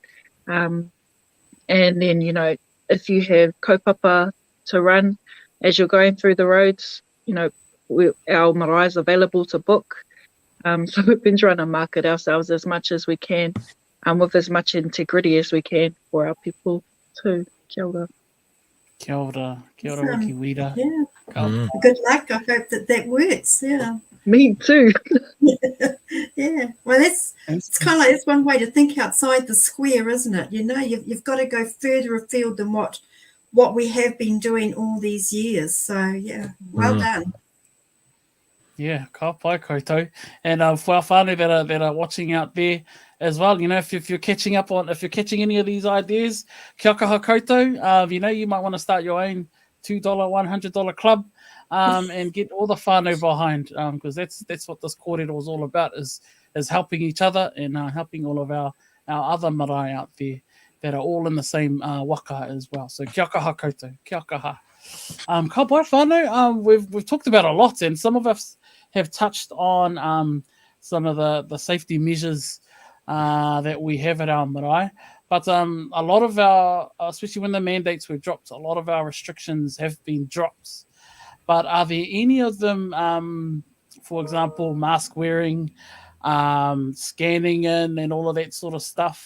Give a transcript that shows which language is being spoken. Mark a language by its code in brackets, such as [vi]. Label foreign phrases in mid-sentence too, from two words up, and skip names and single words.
[en] And then, if you have kaupapa to run as you're going through the roads, our marae is available to book. So we've been trying to market ourselves as much as we can, with as much integrity as we can for our people too. [mi] Kia ora. Kia ora wiki Weda. [en] Yeah. Good luck. I hope that works. Yeah. Me too. Yeah. Well, it's kind of like, it's one way to think outside the square, isn't it? You've got to go further afield than what we have been doing all these years. So yeah, well done. Yeah, [mi] ka pai koutou. [en] And for our whānau that are watching out there as well, if you're catching any of these ideas, [mi] kia kaha koutou, [en] you might want to start your own $2, $100 club, and get all the whānau behind, because that's what this kōrero is all about, is helping each other and helping all of our other marae out there that are all in the same waka as well. [mi] So kia kaha koutou, kia kaha. Ka pai whānau, [en] we've talked about a lot, and some of us have touched on some of the safety measures that we have at our marae. But a lot of our, especially when the mandates were dropped, a lot of our restrictions have been dropped. But are there any of them, for example, mask wearing, scanning in, and all of that sort of stuff?